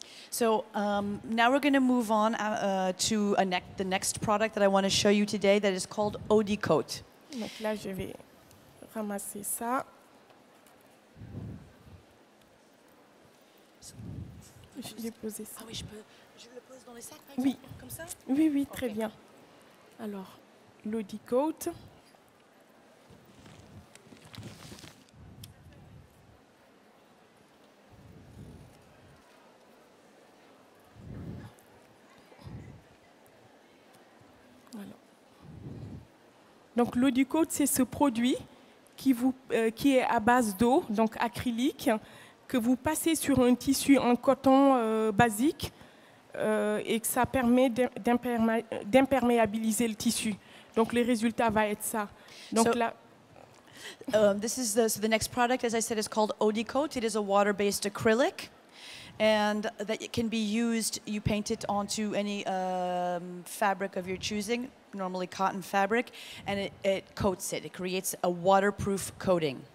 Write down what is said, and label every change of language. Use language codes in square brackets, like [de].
[en] So now we're going to move on to the next product that I want to show you today that is called Audi-Coat. [fr] Donc là, je vais ramasser ça. Je vais poser ça. Ah oui, je le pose dans les sacs, par Oui. comme ça? Oui, oui, très bien. Alors, l'Audi-Coat. Donc l'Audicoat, c'est ce produit qui est à base d'eau, donc acrylique, que vous passez sur un tissu en coton basique et que ça permet d'imperméabiliser le tissu. Donc le résultat va être ça. Donc [en] So- [fr] là, [en] So the next product, as I said, is called Audicoat. It is a water-based acrylic, and that it can be used. You paint it onto any fabric of your choosing, normally cotton fabric, and it coats it. It creates a waterproof coating.